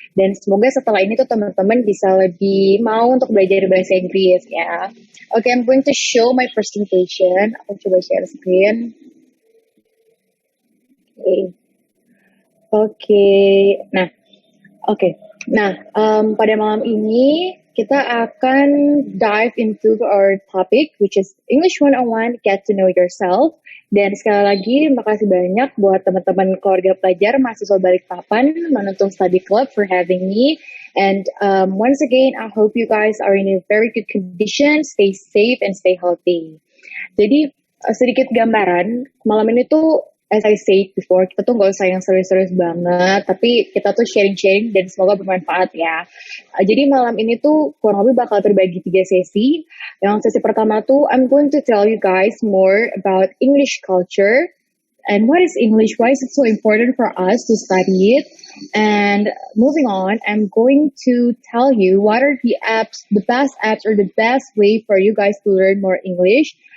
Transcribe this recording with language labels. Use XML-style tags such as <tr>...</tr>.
<id>Dan semoga setelah ini tuh teman-teman bisa lebih mau untuk belajar bahasa Inggris ya.</id> <en>Okay, I'm going to show my presentation.</en> <id>Aku coba share screen. Oke. Nah, pada malam ini kita akan</id> <en>dive into our topic, which is English 101, Get to Know Yourself.</en> <id>Dan sekali lagi, makasih banyak buat teman-teman keluarga pelajar mahasiswa Balikpapan, Manuntung Study Club</id> <en>for having me. And once again, I hope you guys are in a very good condition, stay safe and stay healthy.</en> <id>Jadi sedikit gambaran, malam ini tuh</id> <en>as I said before,</en> <id>kita tuh nggak usah yang serius-serius banget, tapi kita tuh sharing-sharing dan semoga bermanfaat ya. Jadi malam ini tuh kurang lebih bakal terbagi 3 sesi. Yang sesi pertama tuh</id> <en>I'm going to tell you guys more about English culture and what is English, why is it so important for us to study it. And moving on, I'm going to tell you what are the best apps or the best way for you guys to learn more English.</en>